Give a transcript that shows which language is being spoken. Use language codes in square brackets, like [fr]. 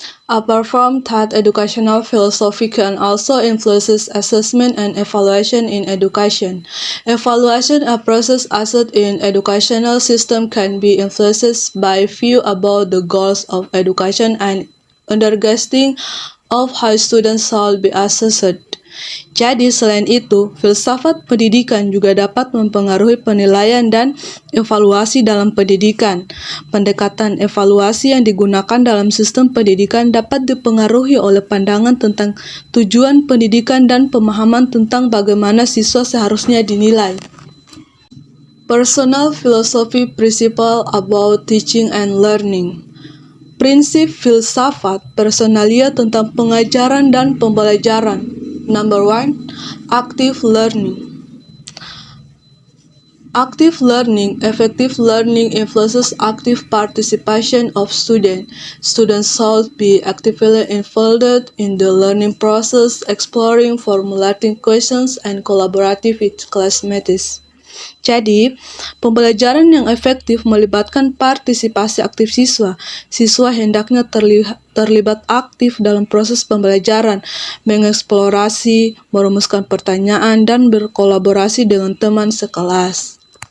[en] Apart from that, educational philosophy can also influence assessment and evaluation in education. Evaluation, a process used in educational system, can be influenced by view about the goals of education and understanding of how students shall be assessed. [id] Jadi selain itu, filsafat pendidikan juga dapat mempengaruhi penilaian dan evaluasi dalam pendidikan. Pendekatan evaluasi yang digunakan dalam sistem pendidikan dapat dipengaruhi oleh pandangan tentang tujuan pendidikan dan pemahaman tentang bagaimana siswa seharusnya dinilai. [en] Personal philosophy principle about teaching and learning. [id] Prinsip filsafat personalia tentang pengajaran dan pembelajaran. [en] Number 1, active learning. Active learning, effective learning influences active participation of students. Students should be actively involved in the learning process, exploring, formulating questions, and collaborative with classmates. [id] Jadi, pembelajaran yang efektif melibatkan partisipasi aktif siswa. Siswa hendaknya terlibat aktif dalam proses pembelajaran, mengeksplorasi, merumuskan pertanyaan, dan berkolaborasi dengan teman sekelas.